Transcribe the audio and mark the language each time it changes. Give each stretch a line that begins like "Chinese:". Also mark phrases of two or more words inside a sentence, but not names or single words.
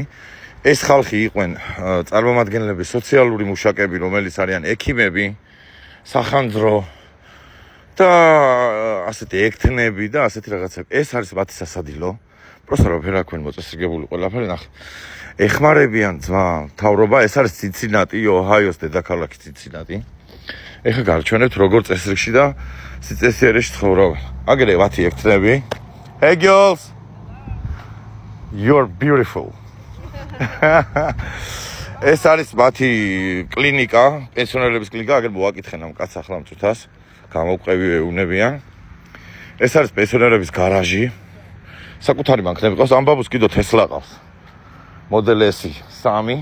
Georgian: ეს ხალხი იყვენ წარმომადგენლები, სოციალური მუშაკები, რომელიც არიან ექიმები, სახანძრო და ასეთი ექთნები და ასეთი რაღაცები. ეს არის მათი სასადილო. პროსტა რა აქვენ მოწესრიგებული ყველაფერი ნახე. ეხმარებიან ძმა მთავრობა, ეს არის ცინცინატი, ოჰაიოს დედაქალაქი ცინცინატი. ეხლა გარჩვენებთ როგორ წესრიგში და სიცესიერეში ცხოვრობენ. აგრე მათი ექთნები.
English: Hey girls. You're beautiful.
Georgian: ეს არის მათი კლინიკა, პენსიონერების კლინიკა, აგერ მოაკითხენ ამ კაცს ახლა მწუთას, გამოვყევი ეუნებიან. ეს არის პენსიონერების გარაჟი. საკუთარი მანქანები ყავს, ამ ბაბუს კიდო თესლა ყავს. Model S 3.